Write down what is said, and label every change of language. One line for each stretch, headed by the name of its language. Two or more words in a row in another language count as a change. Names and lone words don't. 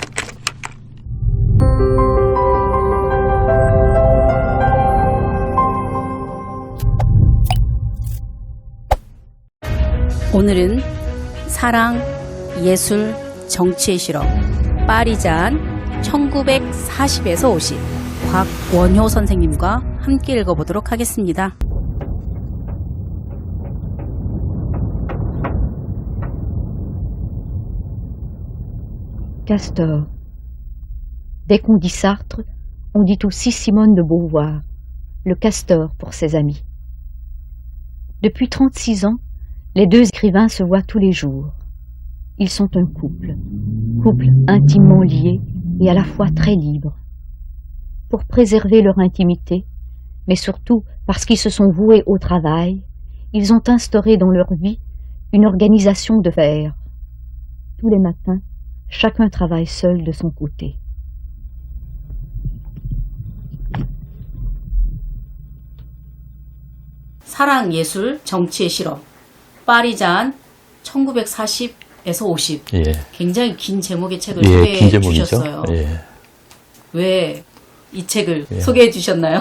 Korean: 오늘은 사랑, 예술, 정치의 실험 파리잔 1940에서 50 곽원효 선생님과 함께 읽어보도록 하겠습니다.
French: Castor. Dès qu'on dit Sartre, on dit aussi Simone de Beauvoir, le castor pour ses amis. Depuis 36 ans, les deux écrivains se voient tous les jours. Ils sont un couple intimement lié et à la fois très libre. Pour préserver leur intimité, mais surtout parce qu'ils se sont voués au travail, ils ont instauré dans leur vie une organisation de fer. Tous les matins, chacun travaille seul de son côté.
Korean: 사랑, 예술, 정치의 실험 파리잔 1940에서 50 예. 굉장히 긴 제목의 책을 긴 소개해 제목이죠. 주셨어요. 예. 왜 이 책을 소개해 주셨나요?